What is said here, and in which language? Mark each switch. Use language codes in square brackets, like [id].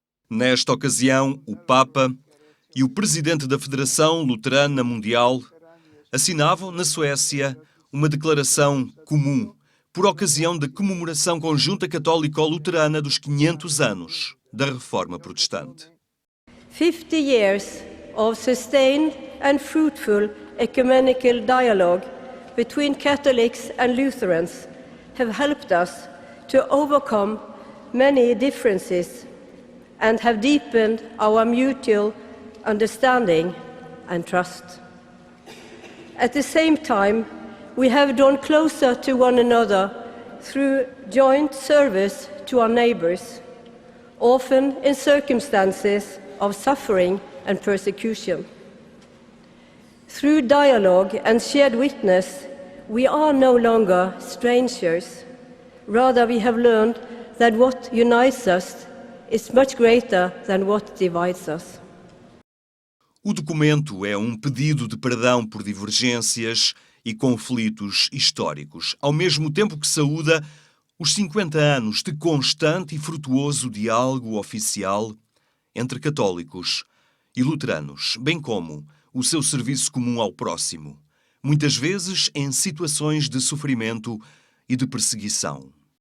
[pt] Nesta ocasião, o Papa e o presidente da Federação Luterana Mundial assinavam, na Suécia, uma declaração comum por ocasião da comemoração conjunta católico-luterana dos 500 anos da Reforma Protestante. [en] 50 years of sustained and fruitful ecumenical dialogue between Catholics and Lutherans have helped us to overcome many differences and have deepened our mutual understanding and trust. At the same time, we have drawn closer to one another through joint service to our neighbours, often in circumstances of suffering and persecution. Through dialogue and shared witness, we are no longer strangers. Rather, we have learned that what unites us is much greater than what divides us. [pt] O documento é um pedido de perdão por divergências e conflitos históricos, ao mesmo tempo que saúda os 50 anos de constante e frutuoso diálogo oficial entre católicos e luteranos, bem como o seu serviço comum ao próximo, muitas vezes em situações de sofrimento e de perseguição.